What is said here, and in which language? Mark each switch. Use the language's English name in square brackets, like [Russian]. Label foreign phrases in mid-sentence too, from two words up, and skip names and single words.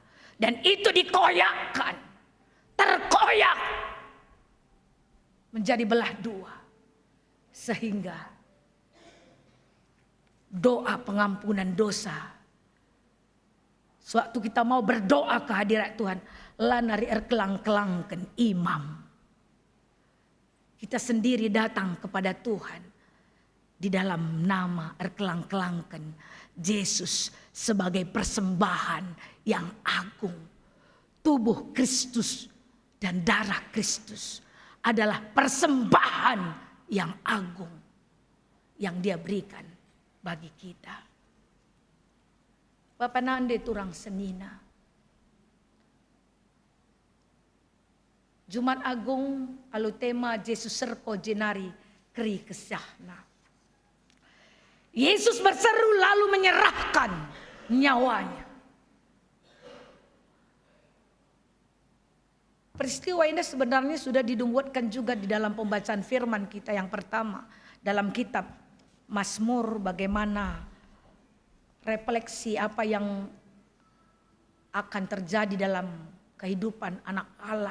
[Indonesian] Dan itu dikoyakkan, terkoyak menjadi belah dua. Sehingga doa pengampunan dosa, sewaktu kita mau berdoa ke hadirat Tuhan, [Batak Karo] lanari erkelang-kelangkan imam. [Indonesian] Kita sendiri datang kepada Tuhan di dalam nama erkelang-kelangkan Yesus sebagai persembahan yang agung. Tubuh Kristus dan darah Kristus adalah persembahan yang agung yang dia berikan bagi kita. [Batak Karo] Bapak nande turang senina. Jumat Agung alu tema Yesus serko jenari keri kesyahna. [Indonesian] Yesus berseru lalu menyerahkan nyawanya. Peristiwa ini sebenarnya sudah dinubuatkan juga di dalam pembacaan firman kita yang pertama. Dalam kitab Mazmur, bagaimana refleksi apa yang akan terjadi dalam kehidupan anak Allah.